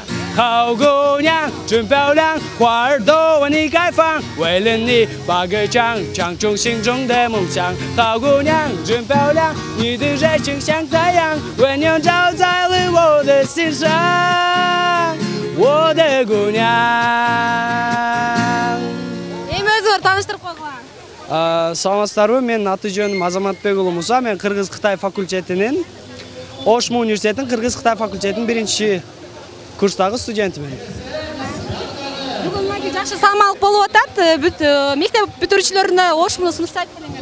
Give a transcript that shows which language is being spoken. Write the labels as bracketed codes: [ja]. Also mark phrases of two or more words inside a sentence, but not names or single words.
[zh] 好姑娘真漂亮，花儿都为你开放，为了你把歌唱，唱出心中的梦想。好姑娘真漂亮，你的热情像太阳，温暖照在了我的心上，我的姑娘。 [ky] Өзүңөр тааныштырып койгула. Саламатсыздарбы, менин аты жөнүм Азаматбек уулу Муса, мен Кыргыз-Кытай факультетинин Ошму университетинин Кыргыз-Кытай факультетинин 1-курстагы студентимин. Бүгүн мынакей жакшы саамалык болуп атат. Мектеп бүтүрүүчүлөрүнө Ошмуну сунуштайт элеңер.